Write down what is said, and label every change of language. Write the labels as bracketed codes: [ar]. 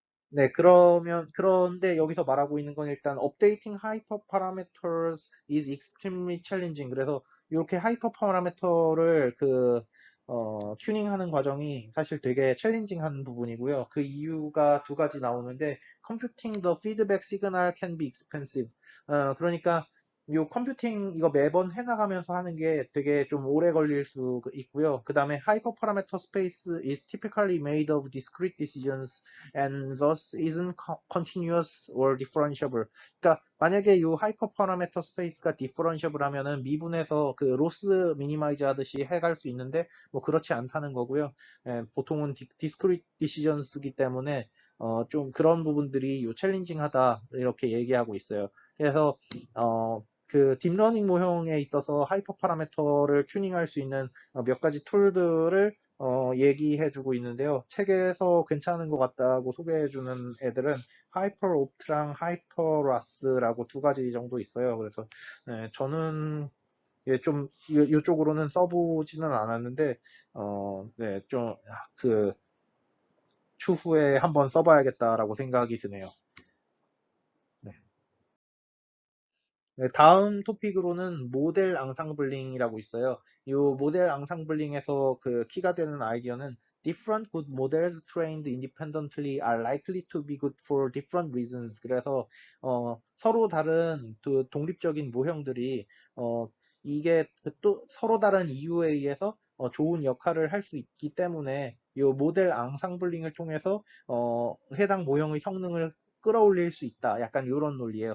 [ko] 네, 그런데 여기서 말하고 있는 건 일단 [en] updating hyper parameters is extremely challenging. [ko] 그래서 이렇게 하이퍼 파라미터를 튜닝하는 과정이 사실 되게 챌린징한 부분이고요. 그 이유가 두 가지 나오는데, [en] computing the feedback signal can be expensive. [ko] 그러니까 요 컴퓨팅 이거 매번 해나가면서 하는 게 되게 좀 오래 걸릴 수 있고요. 그 다음에 [en] hyper parameter space is typically made of discrete decisions and thus isn't continuous or differentiable. [ko] 그러니까 만약에 이 하이퍼 파라미터 스페이스가 differentiable 하면은 미분해서 그 로스 미니마이즈 하듯이 해갈 수 있는데 뭐 그렇지 않다는 거고요. 보통은 [en] discrete decisions [ko] 이기 때문에 좀 그런 부분들이 요 챌린징하다 이렇게 얘기하고 있어요. 그래서 그 딥러닝 모형에 있어서 하이퍼 파라미터를 튜닝할 수 있는 몇 가지 툴들을 얘기해주고 있는데요. 책에서 괜찮은 것 같다고 소개해주는 애들은 하이퍼옵트랑 하이퍼라스라고 두 가지 정도 있어요. 그래서 저는 좀 이쪽으로는 써보지는 않았는데 네, 좀그 추후에 한번 써봐야겠다라고 생각이 드네요. 네. 네, 다음 토픽으로는 모델 앙상블링이라고 있어요. 이 모델 앙상블링에서 그 키가 되는 아이디어는 [en] different good models trained independently are likely to be good for different reasons. [ko] 그래서 서로 다른 독립적인 모형들이 이게 또 서로 다른 이유에 의해서 좋은 역할을 할 수 있기 때문에 이 모델 앙상블링을 통해서 해당 모형의 성능을 끌어올릴 수 있다. 약간 이런 논리예요.